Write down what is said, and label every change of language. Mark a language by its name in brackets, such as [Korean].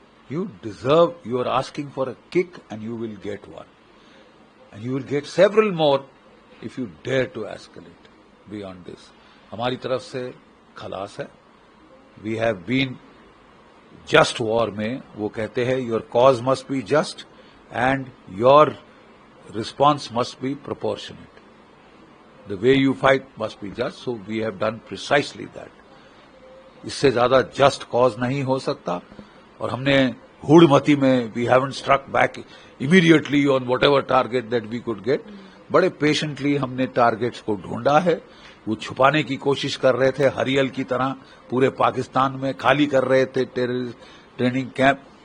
[English] You deserve, you are asking for a kick and you will get one, and you will get several more if you dare to escalate beyond this. [Urdu] ہماری طرف سے خلاص ہے. [English] we have been just war [Urdu] میں وہ کہتے ہیں [English] Your cause must be just and your response must be proportionate. The way you fight must be just, so we have done precisely that. [Urdu] اس سے زیادہ جسٹ کاز نہیں ہو سکتا. اور ہم نے ہوڑ متی میں [English] we haven't struck back immediately on whatever target that we could get. [Urdu] بڑے پیشنٹلی ہم نے ٹارگیٹس کو ڈھونڈا ہے. وہ چھپانے کی کوشش کر رہے تھے ہریل کی طرح, پورے پاکستان میں خالی کر رہے تھے ٹریننگ کیمپ.